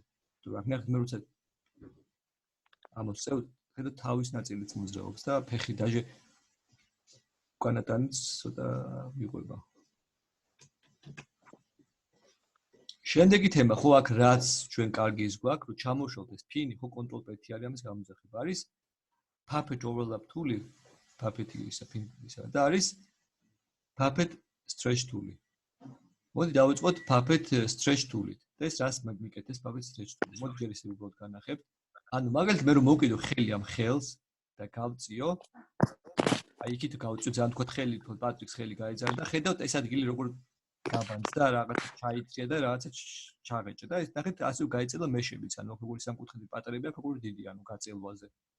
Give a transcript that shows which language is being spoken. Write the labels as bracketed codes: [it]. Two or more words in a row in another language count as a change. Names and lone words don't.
[ka] თუ აქ ნახეთ მე როცა ამას წევ ხედავ თავის ნაწილიც მოძრაობს და ფეხი დაჟე უკანატანიც ცოტა მიყვება. შემდეგი თემა ხო აქ რაც ჩვენ კარგი ის გვაქვს, რომ ჩამოვშალთ ეს ფინი, ხო კონტროლ-P არის ამის გამოძახება. [en] არის puppet overlap tool-ი, [ka] puppet-ი ისა ფინისა და არის [en] puppet stretch tool-ი. [ka] მოდი დავიწყოთ [en] puppet stretch tool-ით. [ka] და ეს რას მიკეთებს [en] puppet stretch tool-ი? [ka] მოდი ჯერ ისე უბრალოდ განახებთ. ანუ მაგალითად მე რომ მოვკიდო ხელი ამ ხელს და გავწიო აი იქით გავწიო ძალიან თქვა ხელი თქო პატრიქს ხელი გაეძარა და ხედავთ ეს ადგილი როგორ გაბანძდა რაღაც ჩაიწია და რაღაცა ჩაღეჭა და ეს ნახეთ ასე გაიწელა მეშებიც ანუ როგორი სამკუთხედი პატრები აქვს როგორი დიდი ანუ გაწელვაზე